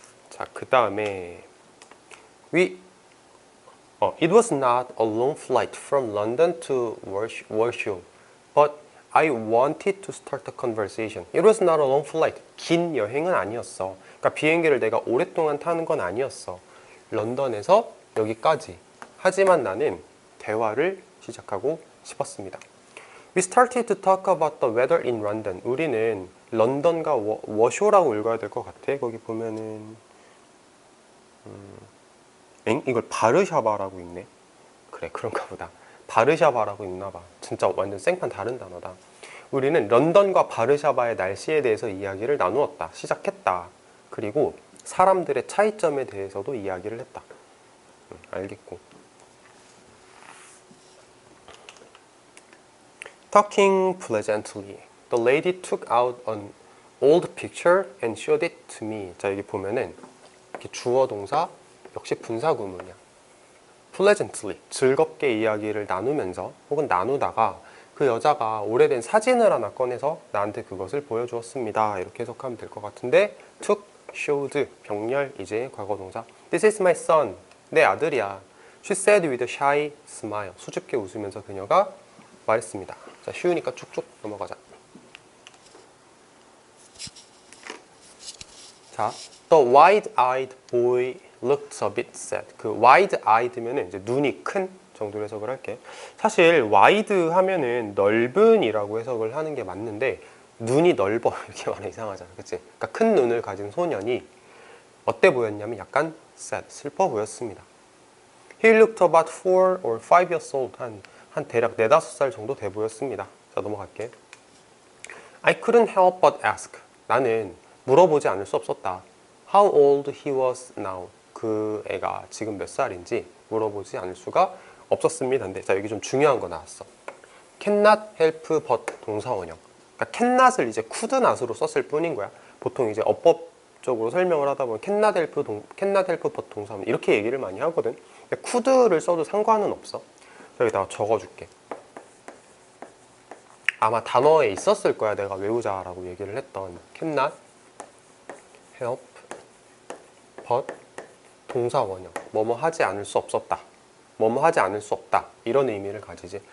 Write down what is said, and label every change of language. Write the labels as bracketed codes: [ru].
[ko] 자, 그 다음에 [en] It was not a long flight from London to Warsaw, but I wanted to start a conversation. It was not a long flight. [ko] 긴 여행은 아니었어. 그러니까 비행기를 내가 오랫동안 타는 건 아니었어. 런던에서 여기까지. 하지만 나는 대화를 시작하고 싶었습니다. [en] We started to talk about the weather in London. [ko] 우리는 런던과 워쇼라고 읽어야 될 것 같아. 거기 보면은 이걸 바르샤바라고 읽네. 그래, 그런가 보다. 바르샤바라고 읽나 봐. 진짜 완전 생판 다른 단어다. 우리는 런던과 바르샤바의 날씨에 대해서 이야기를 나누었다. 시작했다. 그리고 사람들의 차이점에 대해서도 이야기를 했다. 알겠고. [en] Talking pleasantly, the lady took out an old picture and showed it to me. [ko] 자, 여기 보면은 이렇게 주어 동사 역시 분사 구문이야. pleasantly, 즐겁게 이야기를 나누면서 혹은 나누다가 그 여자가 오래된 사진을 하나 꺼내서 나한테 그것을 보여주었습니다. 이렇게 해석하면 될 것 같은데, took, showed, 병렬, 이제 과거 동사. [en] This is my son, [ko] 내 아들이야. [en] She said with a shy smile, [ko] 수줍게 웃으면서 그녀가 말했습니다. 자, 쉬우니까 쭉쭉 넘어가자. [en] 자, the wide-eyed boy looked a bit sad. [ko] 그 wide-eyed면은 이제 눈이 큰 정도로 해석을 할게. 사실 wide 하면은 넓은이라고 해석을 하는 게 맞는데, 눈이 넓어 이렇게 말하면 이상하잖아, 그치? 그러니까 큰 눈을 가진 소년이 어때 보였냐면 약간 sad, 슬퍼 보였습니다. [en] He looked about 4 or 5 years old. [ko] 한 대략 4, 5살 정도 돼 보였습니다. 자, 넘어갈게. [en] I couldn't help but ask. [ko] 나는 물어보지 않을 수 없었다. [en] How old he was now. [ko] 그 애가 지금 몇 살인지 물어보지 않을 수가 없었습니다. 근데 자, 여기 좀 중요한 거 나왔어. [en] Cannot help but [ko] 동사 원형. 그러니까 cannot을 이제 could not으로 썼을 뿐인 거야. 보통 이제 어법적으로 설명을 하다 보면 [en] cannot help but [ko] 동사 원형 이렇게 얘기를 많이 하거든. 근데 could를 써도 상관은 없어. 여기다가 적어줄게. 아마 단어에 있었을 거야. 내가 외우자라고 얘기를 했던 [en] cannot help but [ko] 동사 원형, 뭐뭐 하지 않을 수 없었다, 뭐뭐 하지 않을 수 없다, 이런 의미를 가지지.